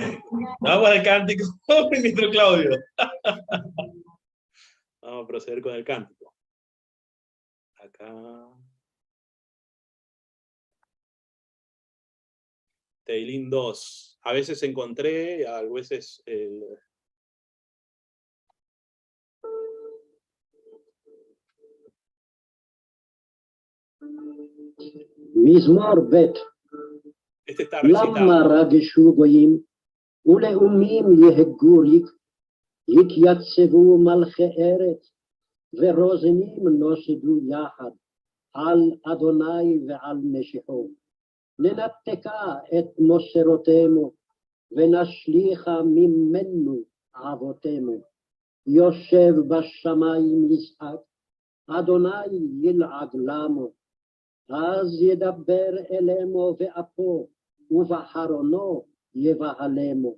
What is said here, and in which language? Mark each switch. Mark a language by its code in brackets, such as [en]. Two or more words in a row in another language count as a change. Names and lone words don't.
[es] Vamos al cántico, ministro Claudio. Vamos a proceder con el cántico. Acá. Teilín 2. A veces encontré, a veces... [he] מזמור ב' [es] Este está [he] למה [es] recitado. [he] רגשו גויים ולאומים יהגו ריק התייצבו מלכי ארץ ורוזנים נוסדו יחד על אדוני ועל משיחו ננתקה את מוסרותינו ונשליכה ממנו אבותינו יושב בשמיים ישחק אדוני ילעג למו אז ידבר אלמו ואפו, ובחרונו יבהלמו.